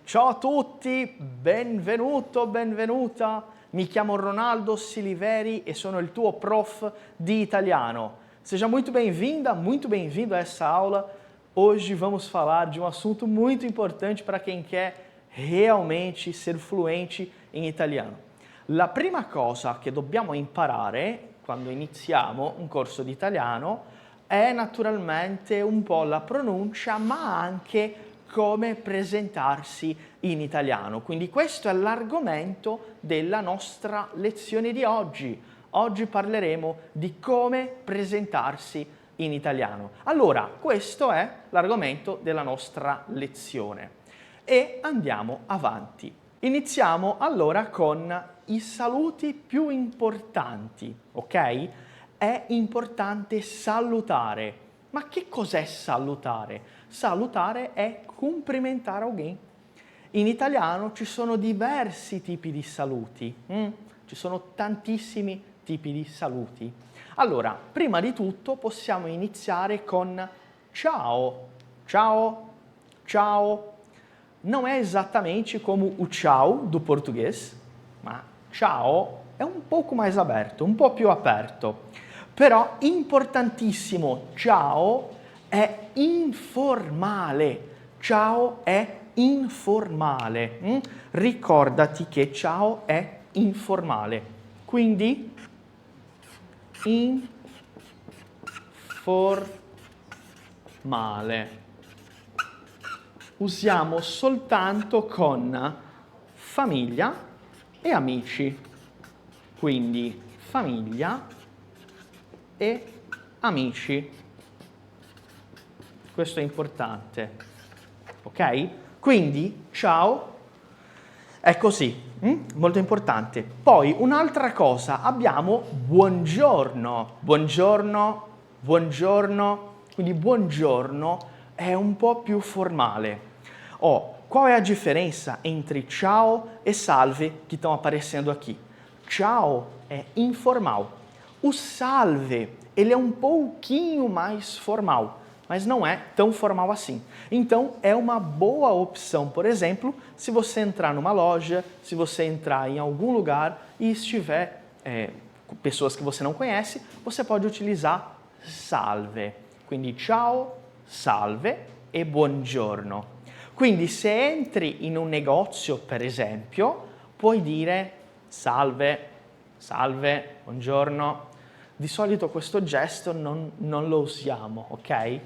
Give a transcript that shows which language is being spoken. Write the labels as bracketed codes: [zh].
[it] Ciao a tutti, benvenuto, benvenuta. Mi chiamo Ronaldo Siliveri e sono il tuo prof di italiano. [pt] Seja muito bem-vinda, muito bem-vindo a essa aula. Hoje vamos falar de um assunto muito importante para quem quer realmente ser fluente in italiano. [it] La prima cosa che dobbiamo imparare quando iniziamo un corso di italiano è naturalmente un po' la pronuncia, ma anche come presentarsi in italiano. Quindi questo è l'argomento della nostra lezione di oggi. Oggi parleremo di come presentarsi in italiano. Allora, questo è l'argomento della nostra lezione. E andiamo avanti. Iniziamo allora con i saluti più importanti, ok? È importante salutare. Ma che cos'è salutare? Salutare è [pt] cumprimentare alguém. [it] In italiano ci sono diversi tipi di saluti, ci sono tantissimi tipi di saluti. Allora, prima di tutto possiamo iniziare con ciao, ciao, ciao. [pt] Não é exatamente como o tchau do português, [it] ma ciao è un poco mais aberto, un po' più aperto. Però importantissimo, ciao è informale. Ciao è informale. Ricordati che ciao è informale. Quindi informale. Usiamo soltanto con famiglia e amici. Quindi famiglia e amici. Questo è importante, ok? Quindi ciao è così, molto importante. Poi un'altra cosa, abbiamo buongiorno, buongiorno, buongiorno. Quindi buongiorno è un po' più formale. [pt] Qual è a diferença entre ciao e salve que estão aparecendo aqui? Ciao é informal. O salve, ele é um pouquinho mais formal, mas não é tão formal assim. Então, é uma boa opção, por exemplo, se você entrar numa loja, se você entrar em algum lugar e estiver pessoas que você não conhece, você pode utilizar salve. [it] Quindi ciao, salve e buongiorno. Quindi se entri in un negozio, per esempio, puoi dire salve, salve, buongiorno. Di solito questo gesto non lo usiamo, ok?